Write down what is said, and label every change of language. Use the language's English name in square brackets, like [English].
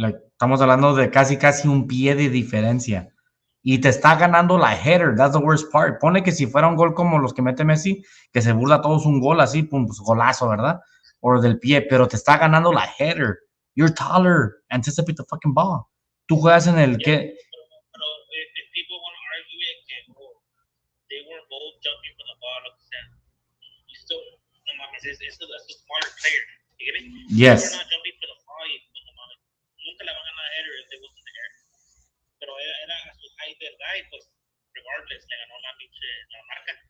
[Spanish] Like, estamos hablando de casi un pie de diferencia. Y te está ganando la header. [English] That's the worst part. [Spanish] Pone que si fuera un gol como los que mete Messi, que se burla todos un gol así, pum, pues golazo, ¿verdad? O del pie, pero te está ganando la header. [English] You're taller. Anticipate the fucking ball. [Spanish] Tú juegas en el que... [English] Pero if people want to argue it, que they were both jumping for the ball, [Spanish] o sea, [English] you still, [Spanish] no mames, [English] it's a smaller player. You get me? Yes. They're not jumping for the ball, [Spanish] no mames. Nunca le van a ganar a header [English] if they wasn't there. [Spanish] Pero era a su height del guy, pues, regardless, le ganó la marca.